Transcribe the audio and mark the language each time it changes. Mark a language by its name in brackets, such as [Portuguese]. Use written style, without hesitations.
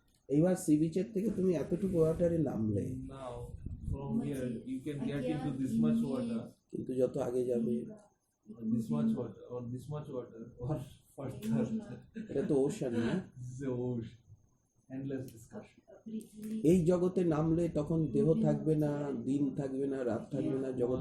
[Bangla] এইবার সি বিচের থেকে তুমি এতটুকু ওয়াটারে নামলে, [English] Now from here you can get into this much water, [Bangla] কিন্তু যত আগে যাবে, [English] or this much water, or this much water, or further. [Bangla] এটা তো ওশান না? [English] This is a ocean. Endless discussion. Определить. [Bangla] এই জগতে নামলে তখন দেহ থাকবে না, দিন থাকবে না, রাত থাকবে না, জগৎ